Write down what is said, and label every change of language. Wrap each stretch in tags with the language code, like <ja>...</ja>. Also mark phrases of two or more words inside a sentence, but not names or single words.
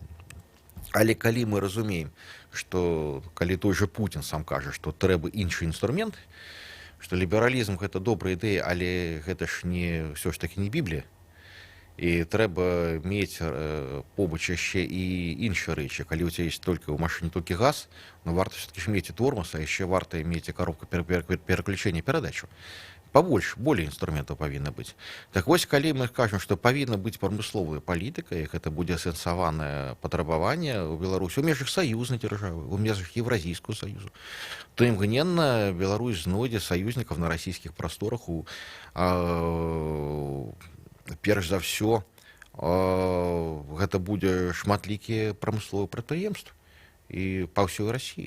<be>Але калі мы разумеем, што калі той же Путін сам кажа, што трэба іншы інструмент, што лібералізм — гэта добрая ідэя, але гэта ж не, ўсё ж таки не Біблія. І трэба мець побач яшчэ і іншыя рэчы. Калі</be> <ru>у тебя есть только</ru> <be>ў машыне толькі газ, ну варта все-таки ж мець і тормоз, а яшчэ варта мець і коробку пераключэння перадачу.</be> <ru>Побольше, более инструментов</ru> <be>павінна быць. Так вось, калі мы кажам, што павінна быць прамысловая палітыка, і гэта будзе асэнсаванае патрабаванне ў Беларусі ў межах саюзнай дзяржавы, у межах Еўразійскага саюзу, то імгненна Беларусь знойдзе саюзнікаў на расійскіх прасторах. Перш за ўсё, гэта будзе шматлікія прамысловыя прадпрыемствы і па ўсёй Расіі.</be>